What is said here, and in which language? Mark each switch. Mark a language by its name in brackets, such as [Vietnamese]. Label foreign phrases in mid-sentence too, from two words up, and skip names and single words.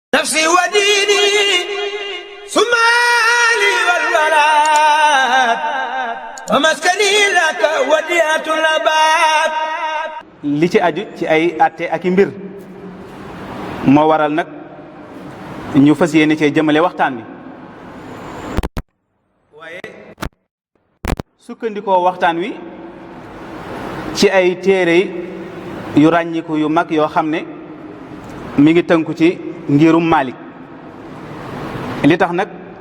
[Arabic] نفسي وديني ثم لي والبلاد ومسكني لك وديعة الأباد [Wolof] li ci aju ci ay atte ak i mbir moo waral nag ñu fas yéene cee jëmale waxtaan wi waaye sukkandikoo waxtaan wi ci ay téere yu ràññiku yu mag yoo xam ne mi ngi tënku ci ngirum Malik li tax nag